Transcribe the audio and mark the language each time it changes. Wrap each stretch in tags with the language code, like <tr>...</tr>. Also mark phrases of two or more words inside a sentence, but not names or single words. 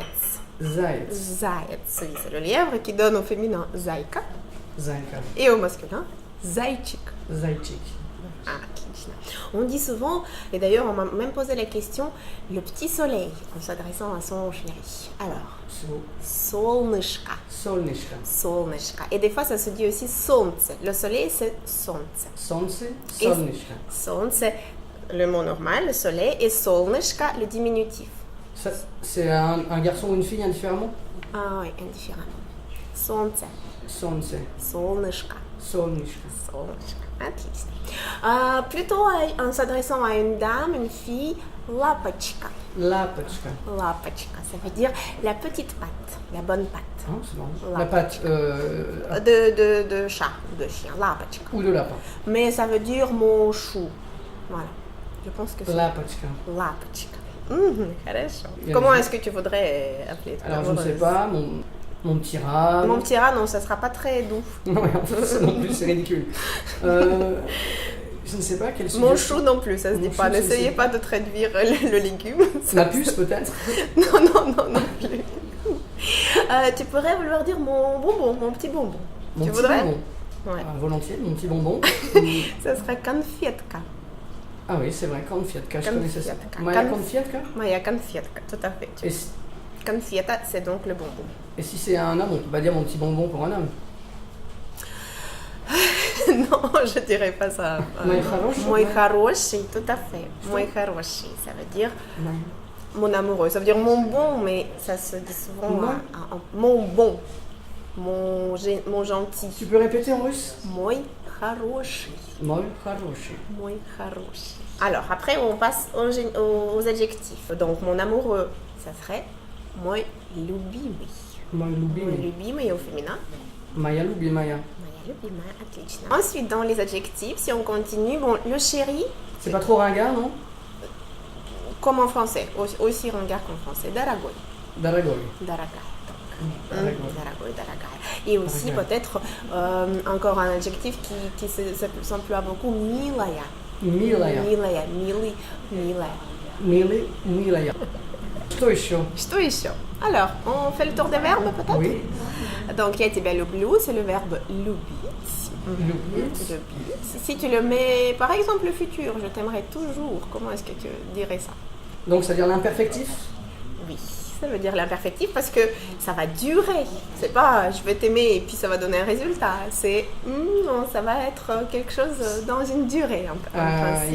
<ru>Zayets.</ru> <fr>Zayets, oui, c'est le lièvre qui donne au féminin Zayka.</fr> <ru>Zayka.</ru> <fr>Et au masculin, Zaychik.</fr> <ru>Zaychik.</ru> <fr>Ah, on dit souvent, et d'ailleurs on m'a même posé la question, le petit soleil, en s'adressant à son chéri. Alors,</fr> <ru>Solnышко. Solnышко. Solnышко.</ru> <fr>Et des fois ça se dit aussi Солнце. Le soleil c'est Солнце.</fr> <ru>Солнце. Солнышко. Солнце,</ru> <fr>le mot normal, le soleil, et Солнышко, le diminutif. Ça, c'est un garçon ou une fille indifféremment? Ah oui, indifféremment.</fr> <ru>Солнце. Солнце. Солнышко. Солнышко. Солнышко. Отлично.</ru> <fr>Plutôt en s'adressant à une dame, une fille,</fr> <ru>Лапочка. Лапочка. Лапочка,</ru> <fr>ça veut dire la petite patte, la bonne patte. Ah, c'est marrant.</fr> <ru>Lap.</ru> <fr>La patte De chat, de chien, Лапочка. ou de lapin. Mais ça veut dire mon chou. Voilà. Je pense que c'est</fr> <ru>Лапочка. Лапочка. Хорошо.</ru> <fr>Bien Comment joué. est-ce que tu voudrais appeler ton Alors je ne sais amoureuse? pas, mon petit rat. Mon petit rat, non, ça sera pas très doux. Non, en fait, ça non plus, c'est ridicule. Je ne sais pas quel sujet. Mon chou non plus, ça se dit Mon pas. chou, ça se N'essayez dit pas de traduire le légume. La puce peut-être. Non plus. Tu pourrais vouloir dire mon bonbon, mon petit bonbon. Mon Tu petit voudrais? bonbon. Ouais. Volontiers, mon petit bonbon. Ça serait конфетка. Ah oui, c'est vrai, конфетка, je connaissais ça.</fr> <ru>Конфетка. Моя конфетка. Моя конфетка,</ru> <fr>tout à fait. Et si, Конфета, c'est donc le bonbon. et si c'est un homme, on peut pas dire mon petit bonbon pour un homme. Non, je dirais pas ça.</fr> <ru>Мой хороший. Мой хороший,</ru> <fr>tout à fait.</fr> <ru>Мой хороший,</ru> <fr>ça veut dire mon amoureux. Ça veut dire mon bon, mais ça se dit souvent Mon? mon bon, mon gentil. Tu peux répéter en russe?</fr> <ru>Мой хороший. Мой хороший. Мой хороший.</ru> <fr>Alors, après, on passe aux adjectifs. Donc, mon amoureux, ça serait</fr> <ru>мой любимый. Мой Мой любимый.</ru> <fr>любимый au féminin.</fr> <ru>Моя любимая. Моя любимая, отлично.</ru> <fr>Ensuite, dans les adjectifs, si on continue, bon, le chéri, C'est pas trop ringard, non? comme en français, aussi ringard qu'en français,</fr> <ru>дорогой. Дорогой. Дорогая. Дорогой. Дорогой, дорогая.</ru> <fr>Et aussi,</fr> <ru>Дорогая.</ru> <fr>peut-être, encore un adjectif qui s'emploie beaucoup,</fr> <ru>милая. Милая. Милая, милый, милая. Милый, милая. Что еще? Что еще?</ru> <fr>Alors, on fait le tour des verbes peut-être? Oui. Donc,</fr> <ru>я тебя люблю,</ru> <fr>c'est le verbe любить.</fr> <ru>Любить. Любить.</ru> <fr>Si tu le mets, par exemple, le futur, je t'aimerai toujours, comment est-ce que tu dirais ça? Donc ça veut dire l'imperfectif? Oui, ça veut dire l'imperfectif parce que ça va durer. C'est pas je vais t'aimer et puis ça va donner un résultat. C'est non, ça va être quelque chose dans une durée en principe.</fr>